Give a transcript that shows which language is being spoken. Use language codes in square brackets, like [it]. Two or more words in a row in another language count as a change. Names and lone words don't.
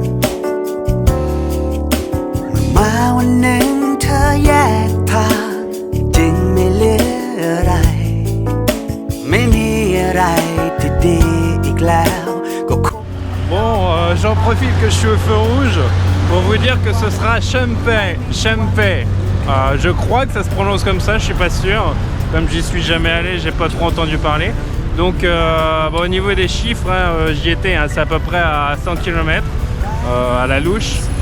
[th] เมื่อมาวันหนึ่งเธอแยกทางจึงไม่เหลืออะไรไม่มีอะไรที่ดีอีกแล้วก็คง [fr] Bon, j'en profite que je suis au feu rouge pour vous dire que ce sera Chempei. Je crois que ça se prononce comme ça, je suis pas sûr. Comme j'y suis jamais allé, j'ai pas trop entendu parler. Donc au niveau des chiffres, j'y étais, c'est à peu près à 100 km à la louche.